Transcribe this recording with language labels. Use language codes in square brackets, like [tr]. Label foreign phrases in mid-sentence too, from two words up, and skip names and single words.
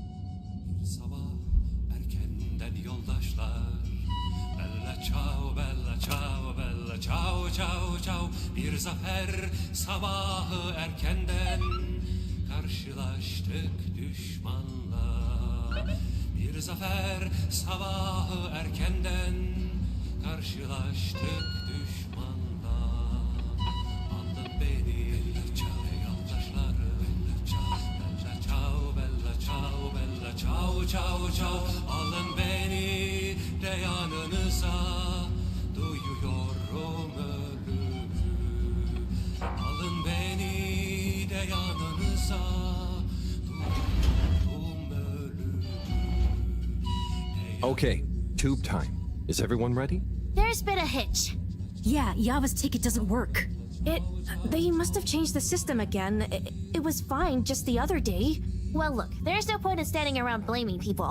[it] Ciao ciao ciao [tr] bir zafer sabahı erkenden karşılaştık düşmanla bir zafer sabahı erkenden karşılaştık düşmanla aldın beni yoldaşları [it] bella ciao bella ciao bella ciao ciao ciao [tr] alın beni de yanınıza duyuyorum ölümü alın beni de yanınıza duyuyorum ölümü. [en] Okay, tube time. Is everyone ready? There's been a hitch. Yeah, Yava's ticket doesn't work. They must have changed the system again. It was fine just the other day. Well, look, there's no point in standing around blaming people.